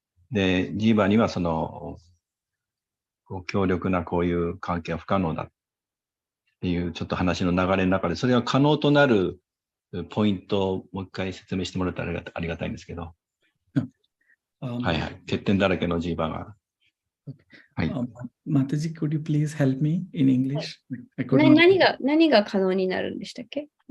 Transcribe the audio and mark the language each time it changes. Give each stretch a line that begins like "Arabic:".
Japanese: で、ジーバーには強力なこういう関係は不可能だっていうちょっと話の流れの中で、それが可能となるポイントをもう一回説明してもらったらありがたいんですけど。はいはい。欠点だらけのジーバーが。はい。
English: Mataji, could you please help me in English?
Japanese: 何が可能になるんでしたっけ？